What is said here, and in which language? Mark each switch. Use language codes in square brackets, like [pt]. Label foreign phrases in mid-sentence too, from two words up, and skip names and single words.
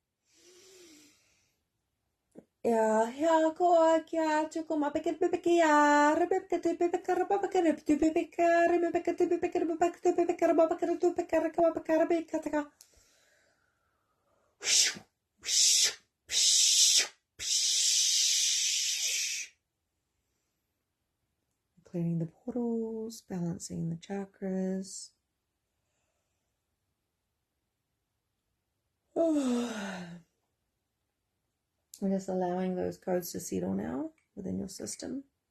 [en] ya ko kya chuko ma pikir pikia rebekate pikara papa kare tu pikara me pikate pikara papa tu pikara papa kare tu pikara ka papa kare pikata. Clearing the portals, balancing the chakras. I'm just allowing those codes to settle now within your system.